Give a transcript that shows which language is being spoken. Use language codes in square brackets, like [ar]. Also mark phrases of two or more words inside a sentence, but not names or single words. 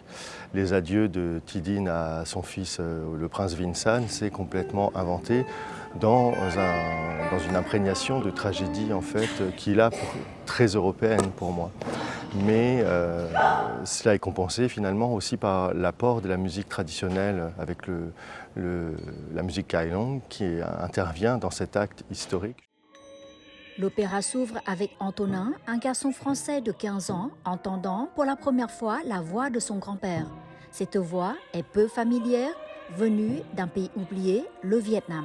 [fr] Les adieux de Thi Dinh à son fils le prince Vĩnh San, c'est complètement inventé dans une imprégnation de tragédie en fait qui est là très européenne pour moi. Mais cela est compensé finalement aussi par l'apport de la musique traditionnelle avec la musique [vi] cải lương [fr] qui intervient dans cet acte historique. L'opéra s'ouvre avec Antonin, un garçon français de 15 ans, entendant pour la première fois la voix de son grand-père. Cette voix est peu familière, venue d'un pays oublié, le Vietnam.